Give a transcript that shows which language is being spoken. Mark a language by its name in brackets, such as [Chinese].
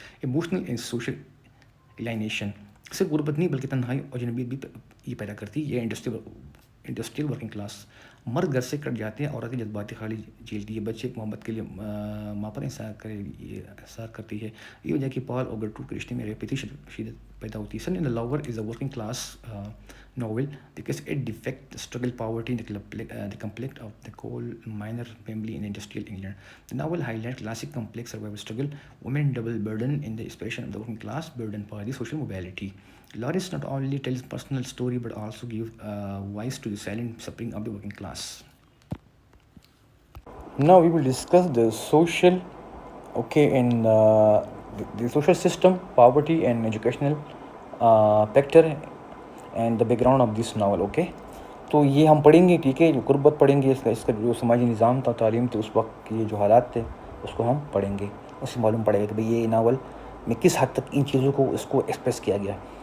[English] emotional and social alienation [Urdu] صرف غربت نہیں بلکہ تنہائی اور اجنبیت بھی یہ پیدا کرتی ہے. یہ انڈسٹریل ورکنگ کلاس مرد گھر سے کٹ جاتے ہیں، عورتیں جذباتی خالی جھیلتی ہے، بچے محبت کے لیے ماں پر انحصار کرتی ہے. یہ وجہ کہ پال اور گرٹروڈ کے رشتے میں ریپیتی شدت پیدا ہوتی ہے. [English] Son and the lover is a working class novel because it depicts the struggle, poverty, the conflict of the coal miner family in industrial England. The novel highlights classic complex survival struggle, women double burden in the expression of the working class burden by the social mobility. Lawrence not only tells personal story but also gives voice to the silent suffering of the working class. Now we will discuss the social, in the social system, poverty and educational factor and the background of this novel. [Urdu] Okay, تو یہ ہم پڑھیں گے، ٹھیک ہے، جو غربت پڑھیں گے، اس کا جو سماجی نظام تھا، تعلیم تھی اس وقت کے جو حالات تھے اس کو ہم پڑھیں گے. اس سے معلوم پڑے گا کہ بھئی یہ ناول میں کس حد تک ان چیزوں کو اس کو ایکسپریس کیا گیا.